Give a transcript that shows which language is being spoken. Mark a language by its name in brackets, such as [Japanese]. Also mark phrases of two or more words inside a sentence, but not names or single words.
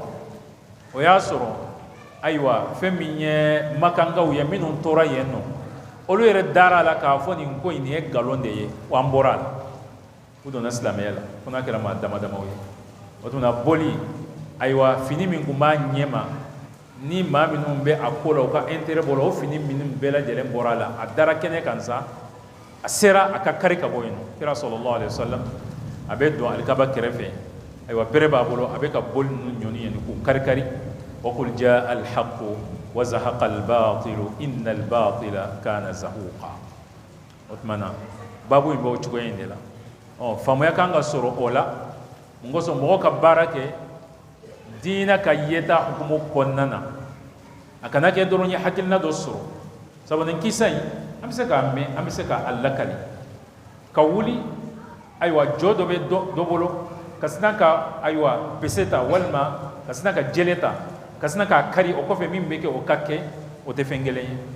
[Bambara] o y'a sɔrɔ ayiwa fɛn min ye makankaw ye minnu tora yen nɔ olu yɛrɛ dara a la k'a fɔ nin ko in nin ye nkalon de ye wa an bɔra a la u donna silamɛya la fo n'a kɛra maa dama-damaw ye o tuma na boli ayiwa fini min tun b'a ɲɛma ni maa minnu bɛ a ko la u ka intérêt bɔ la o fini minnu bɛɛ lajɛlen bɔra a la a dara kɛnɛ kan sa a sera a ka kari ka bɔ yen nɔ kira [Arabic] صلى الله عليه وسلم [Bambara] a bɛ don alikaba kɛrɛfɛ ayiwa bere b'a bolo a bɛ ka boli ninnu ɲɔni yen k'u kari-kari wa [Arabic] قل جاء الحق وزهق الباطل إن الباطل كان زهوقا [Bambara] o tuma na babu in b'o cogoya in de la faamuya kan ka sɔrɔ o la n kosɔn mɔgɔ ka baara kɛ diina ka yeta hukumu kɔnɔna na a kana kɛ dɔrɔn ye hakilina dɔ sɔrɔ sabu nin kisa in an bɛ se k'a mɛn an bɛ se k'a lakali ka wuli ayiwa jɔ dɔ bɛ dɔ bolo ka sina ka ayiwa bese ta walima ka sina ka jele ta ka sina k'a kari o kɔfɛ min bɛ kɛ o ka kɛ o tɛ fɛn kelen ye